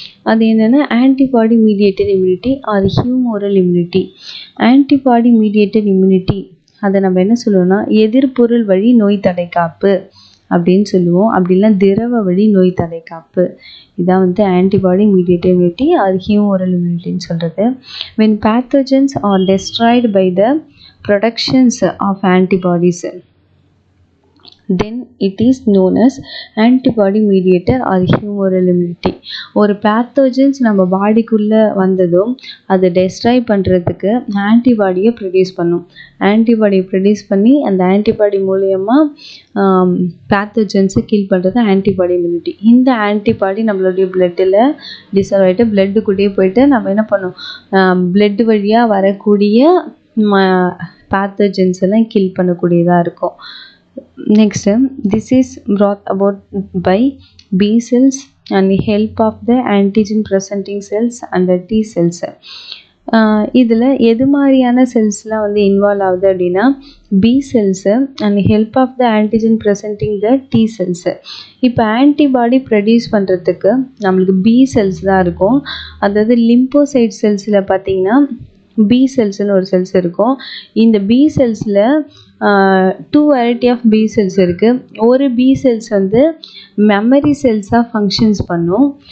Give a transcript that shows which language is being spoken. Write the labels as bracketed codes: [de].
[ta] அது என்னென்னா antibody mediated immunity R ஹியூமோரல் immunity. Antibody mediated immunity அதை நம்ம என்ன சொல்லுவோம்னா எதிர்பொருள் வழி நோய் தடைக்காப்பு அப்படின்னு சொல்லுவோம். அப்படின்னா திரவ வழி நோய் தடைக்காப்பு. இதான் வந்து ஆன்டிபாடி மீடியேட்டட் இம்யூனிட்டி ஆர் ஹியூமோரல் இம்யூனிட்டின்னு சொல்கிறது. [en] when pathogens are destroyed by the productions of antibodies, then it is known as antibody mediator or humoral immunity. [ta] ஒரு பேத்தோஜன்ஸ் நம்ம பாடிக்குள்ளே வந்ததும் அதை டெஸ்ட்ராய் பண்ணுறதுக்கு ஆன்டிபாடியை ப்ரொடியூஸ் பண்ணும். ஆன்டிபாடியை ப்ரொடியூஸ் பண்ணி அந்த ஆன்டிபாடி மூலயமா பேத்தோஜன்ஸை கில் பண்ணுறது ஆன்டிபாடி இம்யூனிட்டி. இந்த ஆன்டிபாடி நம்மளுடைய பிளட்டில் டிசால்வ் ஆகிட்டு பிளட்டுக்குள்ளேயே போயிட்டு நம்ம என்ன பண்ணோம் பிளட் வழியாக வரக்கூடிய பேத்தோஜன்ஸ் எல்லாம் கில் பண்ணக்கூடியதாக இருக்கும். [en] Next, this is brought about by B cells and the help of the antigen presenting cells and the T cells. [ta] இதில் எது மாதிரியான செல்ஸ்லாம் வந்து இன்வால்வ் ஆகுது அப்படின்னா [en] B cells and help of the antigen presenting the T cells. [ta] இப்போ antibody produce பண்ணுறதுக்கு நம்மளுக்கு B cells தான் இருக்கும். அதாவது லிம்போசைட் செல்ஸில் பார்த்தீங்கன்னா B செல்ஸ்னு ஒரு செல்ஸ் இருக்கும். இந்த B செல்ஸில் 2 variety of B cells இருக்குது. ஒரு B செல்ஸ் வந்து மெமரி செல்ஸாக ஃபங்க்ஷன்ஸ் பண்ணும்.